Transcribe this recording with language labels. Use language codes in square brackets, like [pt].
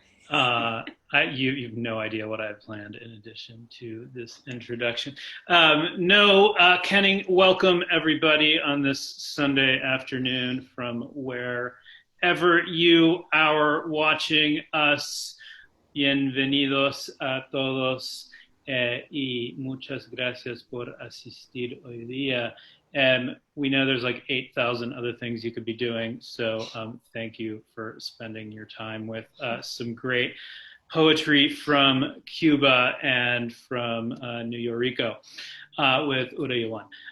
[en] You have no idea what I have planned in addition to this introduction. Kenning, welcome everybody on this Sunday afternoon from wherever you are watching us. [es] Bienvenidos a todos y muchas gracias por asistir hoy día. [en] We know there's like 8,000 other things you could be doing, so thank you for spending your time with some great poetry from Cuba and from New Rico with Urayoán.